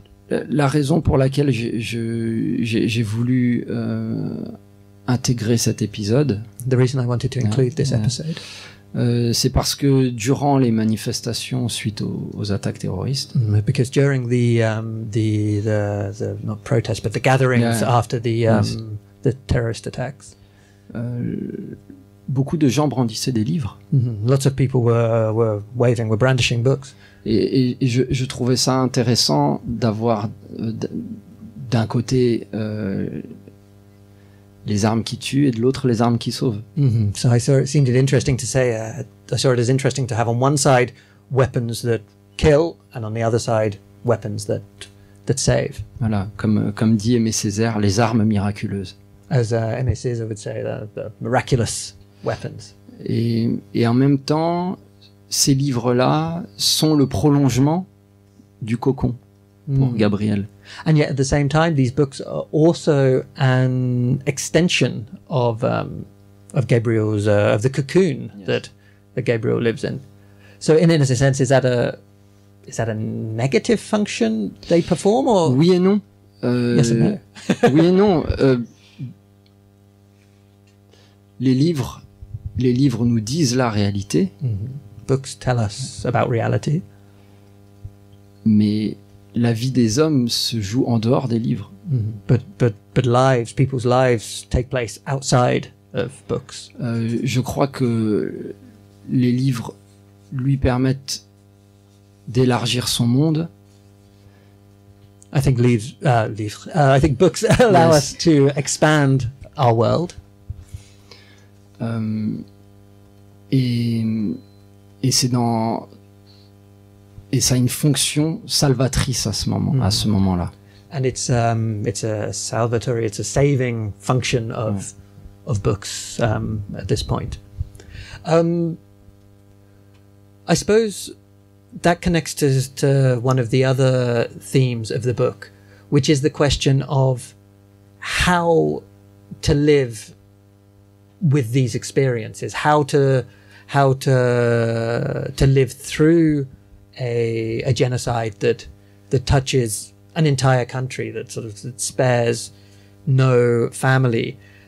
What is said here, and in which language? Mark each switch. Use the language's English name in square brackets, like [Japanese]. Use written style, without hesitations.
[French] La raison pour laquelle j'ai voulu intégrer cet épisode, [English] the reason I wanted to include this episode, [French] c'est parce que durant les manifestations suite aux attaques terroristes, [English] because during the not protests but the gatherings after the terrorist attacks, [French] beaucoup de gens brandissaient des livres. [English] Lots of people were brandishing books. [French] Et je trouvais ça intéressant d'avoir d'un côté les armes qui tuent et de l'autre les armes qui sauvent. [English] So I saw it seemed interesting to say, I saw it as interesting to have on one side weapons that kill and on the other side weapons that save. [French] Voilà, comme dit Aimé Césaire, les armes miraculeuses. [English] As Aimé Césaire would say, the miraculous weapons. [French] Et en même temps, ces livres-là sont le prolongement du cocon pour Gabriel. [English] And yet at the same time, these books are also an extension of Gabriel's of the cocoon that Gabriel lives in. So in a sense, is that a negative function they perform, or [French] oui et non? [English] Yes and no. [French] Oui et non. Les livres nous disent la réalité. [English] Books tell us about reality. [French] Mais la vie des hommes se joue en dehors des livres. [English] But people's lives take place outside of books. [French] Je crois que les livres lui permettent d'élargir son monde. [English] I think I think books allow us to expand our world. [French] Et ça a une fonction salvatrice à ce moment-là. [English] And it's a salvatory, it's a saving function of books at this point. I suppose that connects to one of the other themes of the book, which is the question of how to live with these experiences, how to live through a genocide that touches an entire country, that spares no family,